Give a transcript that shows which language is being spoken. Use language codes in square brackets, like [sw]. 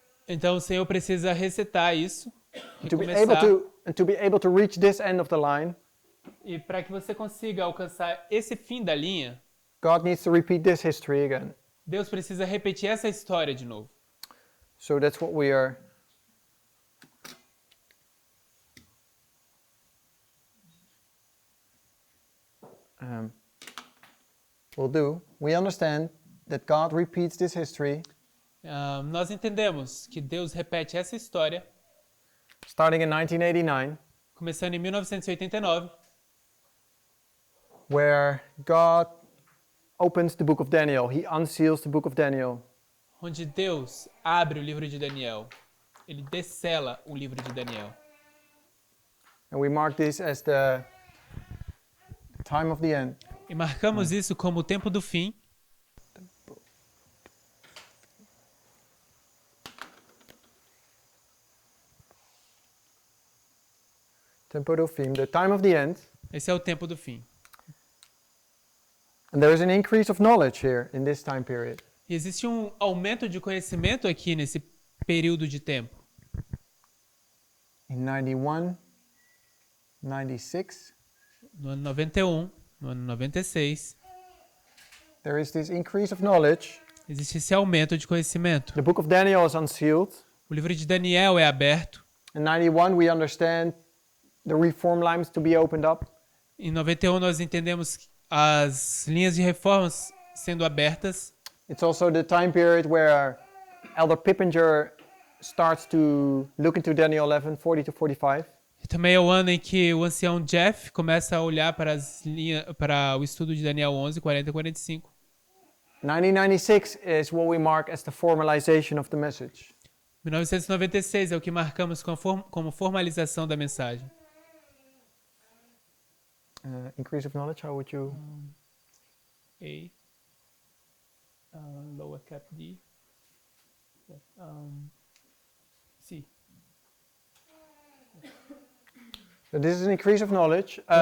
[pt] Então o Senhor precisa resetar isso, [en] to be able to reach this end of the line. [pt] E para que você consiga alcançar esse fim da linha, [en] God needs to repeat this history again. [pt] Deus precisa repetir essa história de novo. [en] So that's what we'll do. We understand that God repeats this history. [pt] Nós entendemos que Deus repete essa história. [en] Starting in 1989. [pt] Começando em 1989. [en] Where God opens the book of Daniel. He unseals the book of Daniel. [pt] Onde Deus abre o livro de Daniel. Ele descela o livro de Daniel. [en] And we mark this as the time of the end. [pt] E marcamos isso como o tempo do fim. Tempo do fim, [en] the time of the end. [pt] Esse é o tempo do fim. [en] And there is an increase of knowledge here in this time period. [pt] E existe um aumento de conhecimento aqui nesse período de tempo. [en] In 91, 96, [pt] No ano 91, no ano 96, [en] there is this increase of knowledge. [pt] existe esse aumento de conhecimento. [en] The book of Daniel is unsealed. [pt] O livro de Daniel é aberto. [en] In 91, we understand the reform lines to be opened up. [pt] Em 91 nós entendemos as linhas de reformas sendo abertas. [en] It's also the time period where Elder Pippinger starts to look into Daniel 11, 40 to 45. [pt] E também é o ano em que o ancião Jeff começa a olhar para as linhas, para o estudo de Daniel 11, 40 e 45. [en] 1996 is what we mark as the formalization of the message. [pt] 1996 é o que marcamos como formalização da mensagem. [en] Increase of knowledge, how would you... A, lower cap D, C. So this is an increase of knowledge.